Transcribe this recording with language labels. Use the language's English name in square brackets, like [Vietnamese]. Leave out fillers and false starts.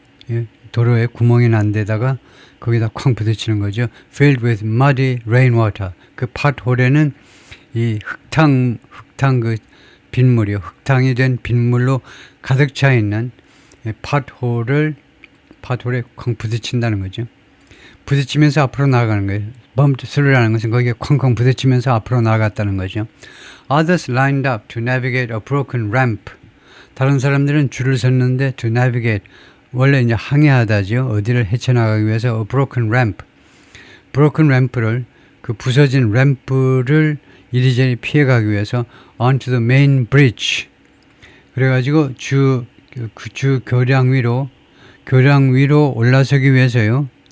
[Korean] 예, 도로에 구멍이 난 데다가 거기다 쾅 부딪히는 거죠. [English] filled with muddy rainwater. [Korean] 그 pothole에는 이 흙탕 그 빗물이요. 흙탕이 된 빗물로 가득 차 있는 pothole에 쾅 부딪힌다는 거죠. 부딪히면서 앞으로 나아가는 거예요. bumped through라는 것은 거기에 쾅쾅 부딪히면서 앞으로 나아갔다는 거죠. [English] Others lined up to navigate a broken ramp. [Korean] 다른 사람들은 줄을 섰는데 [English] to navigate, [Korean] 원래 이제 항해하다죠. 어디를 헤쳐나가기 위해서 [English] a broken ramp [Korean] 를 그 부서진 램프를 이리저리 피해가기 위해서 [English] onto the main bridge. [Korean] 그래가지고 주 교량 위로 올라서기 위해서요.